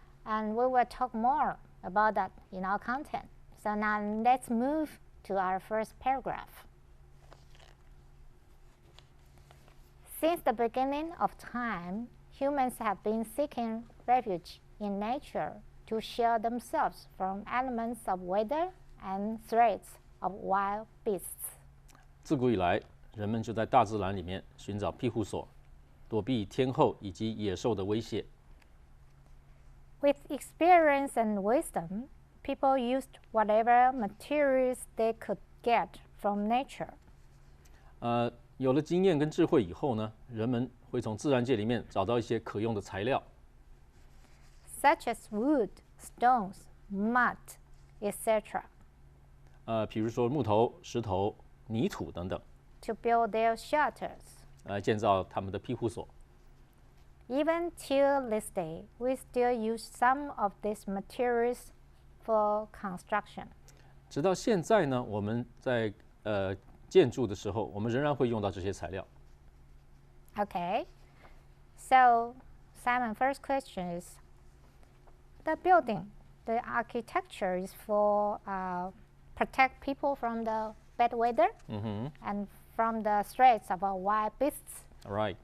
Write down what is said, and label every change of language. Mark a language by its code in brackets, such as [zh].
[en] And we will talk more about that in our content. So now let's move to our first paragraph. Since the beginning of time, humans have been seeking refuge in nature to shield themselves from elements of weather and threats of wild beasts. [zh] 自古以来，人们就在大自然里面寻找庇护所，躲避天候以及野兽的威胁。 [en] With experience and wisdom, people used whatever materials they could get from nature. [zh] 有了经验跟智慧以后呢，人们会从自然界里面找到一些可用的材料， [en] such as wood, stones, mud, etc., [zh] 比如说木头、石头、泥土等等， [en] to build their shelters. [zh] 来建造他们的庇护所。 [en] Even till this day, we still use some of these materials for construction. [zh] 直到现在呢，我们在建筑的时候，我们仍然会用到这些材料。 [en] Okay. So, Simon, first question is, the building, the architecture is for protect people from the bad weather and from the threats of wild beasts. All right.